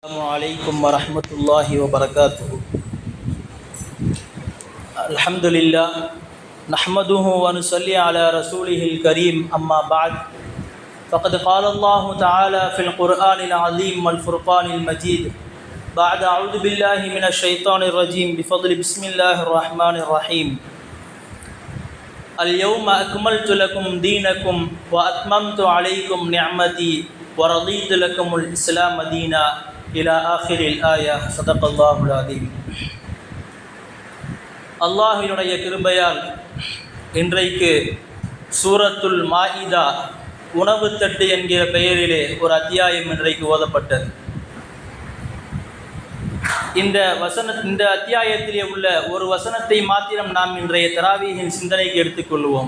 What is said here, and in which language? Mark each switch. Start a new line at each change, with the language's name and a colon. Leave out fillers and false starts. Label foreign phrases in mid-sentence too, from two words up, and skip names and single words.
Arabic: السلام عليكم ورحمة الله وبركاته. الحمد لله نحمده ونصلي على رسوله الكريم أما بعد فقد قال الله تعالى في القرآن العظيم والفرقان المجيد بعد أعوذ بالله من الشيطان الرجيم بفضل بسم الله الرحمن الرحيم. اليوم أكملت لكم دينكم وأتممت عليكم نعمتي ورضيت لكم الإسلام دينا إلى آخر الآية. صدق الله العظيم.
Tamil: அல்லாஹ்வினுடைய கிருபையால் இன்றைக்கு சூரத்துல் மாஇதா உணவு தட்டு என்கிற பெயரிலே ஒரு அத்தியாயம் இன்றைக்கு ஓதப்பட்டது. இந்த அத்தியாயத்திலே உள்ள ஒரு வசனத்தை மாத்திரம் நாம் இன்றைய தராவீஹின் சிந்தனைக்கு எடுத்துக்கொள்வோம்.